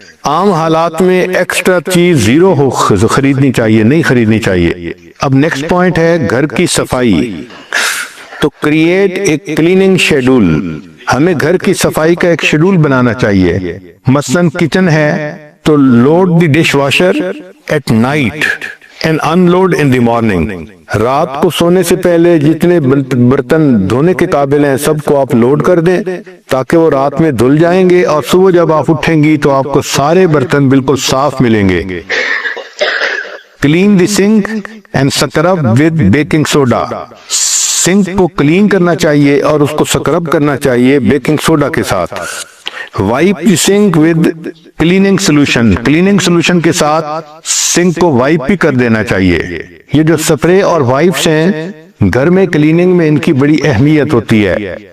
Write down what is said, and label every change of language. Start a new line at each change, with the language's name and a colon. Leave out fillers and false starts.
Urdu: عام حالات میں ایکسٹرا چیز زیرو ہو خریدنی چاہیے، نہیں خریدنی چاہیے۔ اب نیکسٹ پوائنٹ ہے گھر کی صفائی۔ تو
English: Create ایک cleaning schedule.
Urdu: ہمیں گھر کی صفائی کا ایک شیڈول بنانا چاہیے۔ مثلاً کچن ہے تو
English: Load the dish washer at night and unload in the morning.
Urdu: رات کو سونے سے پہلے جتنے برتن دھونے کے قابل ہیں سب کو آپ لوڈ کر دیں تاکہ وہ رات میں دھل جائیں گے اور صبح جب آپ اٹھیں گی تو آپ کو سارے برتن بالکل صاف ملیں گے.
English: Clean the sink and scrub with baking soda.
Urdu: Sink کو کلین کرنا چاہیے اور اس کو سکرب کرنا چاہیے بیکنگ سوڈا کے ساتھ.
English: Wipe the sink with cleaning solution.
Urdu: Cleaning solution کے ساتھ سنک کو وائپ بھی کر دینا چاہیے. یہ جو سپرے اور وائپس ہیں گھر میں کلیننگ میں ان کی بڑی اہمیت ہوتی ہے.